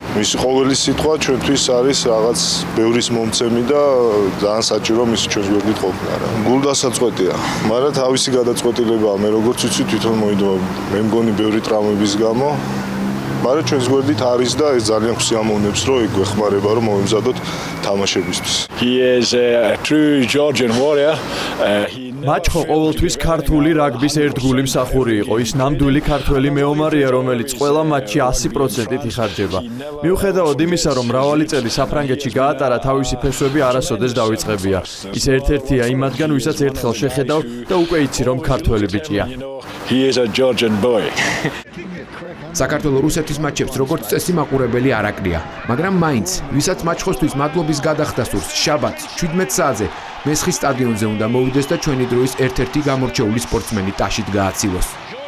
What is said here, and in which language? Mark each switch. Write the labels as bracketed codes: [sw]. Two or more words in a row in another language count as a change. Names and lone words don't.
[ka] მისი ყოველი სიტყვა ჩვენთვის არის რაღაც ბევრის მომცემი და ძალიან საჭირო მისი ჩვენს გვერდით ყოფნა რა. გულდასაწყვეტია, მაგრამ თავისი გადაწყვეტილებაა. მე როგორც ვიცი თვითონ მოიდო, მე მგონი ბევრი ტრავმების გამო, მაგრამ ჩვენს გვერდით არის და ეს ძალიან ხსიამოვნებს, რომ ეგ გვეხმარება, რომ მოვიმზადოთ თამაშებისთვის. [en] He is a true Georgian warrior. [ka] მაჩხო ყოველთვის ქართული რაგბის ერთგული მსახური იყო. ის ნამდვილი ქართველი მეომარია, რომელიც ყველა მატჩში 100%-ით იხარჯება. მიუხედავად იმისა, რომ მრავალი წელი საფრანგეთში გაატარა, თავისი ფესვები არასოდეს დავიწყებია. ის ერთ-ერთია იმათგან, ვისაც ერთხელ შეხედავ და უკვე იცი, რომ ქართველი ბიჭია. [en] He is a Georgian boy. [ka] საქართველოს რუსეთის მატჩებს როგორც წესი მაყურებელი არ აკრია, მაგრამ მაინც, ვისაც მაჩხოსთვის მადლობის გადახდა სურს, შაბათს 17 საათზე მესხის სტადიონზე უნდა მოვიდეს და ჩვენი დროის ერთ-ერთი გამორჩეული სპორტსმენი ტაშით გააცილოს.